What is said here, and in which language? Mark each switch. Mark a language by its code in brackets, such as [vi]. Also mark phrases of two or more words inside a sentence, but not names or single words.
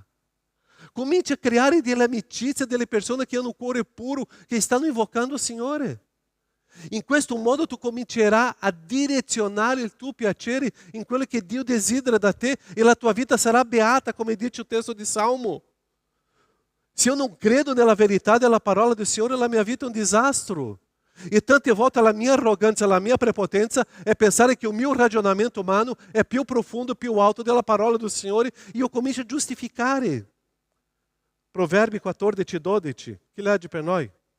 [it] Cominci a creare delle amicizie delle persone che hanno un cuore puro, che stanno invocando il Signore. In questo modo tu comincerai a direzionare il tuo piacere in quello che Dio desidera da te e la tua vita sarà beata, come dice il testo di Salmo. [pt] Se eu não [it] credo nella verità della parola do Signore, la mia vita è un disastro. E tante volte la mia arroganza, la mia prepotenza è pensare che il mio ragionamento umano è più profondo, più alto della parola do Signore e io comincio a giustificare. Proverbi 14:12. Chi legge per noi?